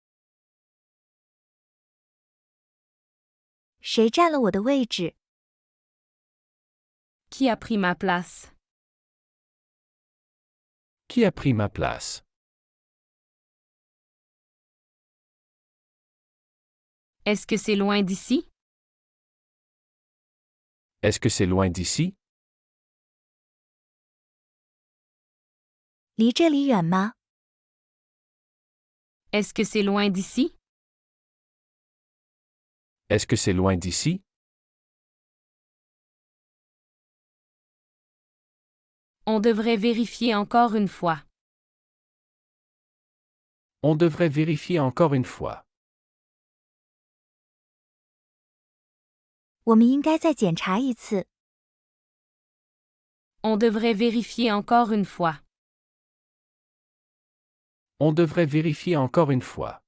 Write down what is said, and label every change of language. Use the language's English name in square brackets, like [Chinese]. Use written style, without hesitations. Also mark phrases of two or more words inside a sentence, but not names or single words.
[Chinese] 谁占了我的位置？ [French] Qui a pris ma place? Qui a pris ma place? Est-ce que c'est loin d'ici? Est-ce que c'est loin d'ici? [Chinese] 离这里远吗？ [French] Est-ce que c'est loin d'ici? Est-ce que c'est loin d'ici? On devrait vérifier encore une fois. On devrait vérifier encore une fois. [Chinese] 我们应该再检查一次。 [French] On devrait vérifier encore une fois. On devrait vérifier encore une fois.